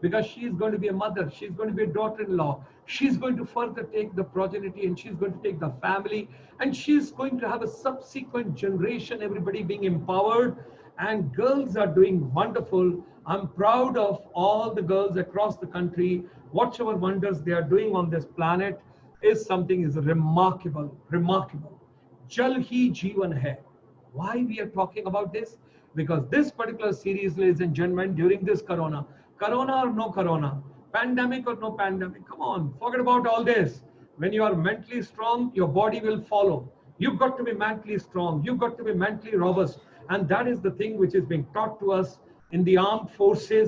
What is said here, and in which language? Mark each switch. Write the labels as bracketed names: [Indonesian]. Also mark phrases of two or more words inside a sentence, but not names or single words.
[English] because she is going to be a mother, she's going to be a daughter-in-law, she's going to further take the progeny, and she's going to take the family, and she's going to have a subsequent generation, everybody being empowered. And girls are doing wonderful. I'm proud of all the girls across the country. Whatever wonders they are doing on this planet is something is remarkable, remarkable. [Hindi] Jal hi jeevan hai. [English] Why we are talking about this? Because this particular series, ladies and gentlemen, during this corona or no corona, pandemic or no pandemic, come on, forget about all this. When you are mentally strong, your body will follow. You've got to be mentally strong. You've got to be mentally robust. And that is the thing which is being taught to us in the armed forces.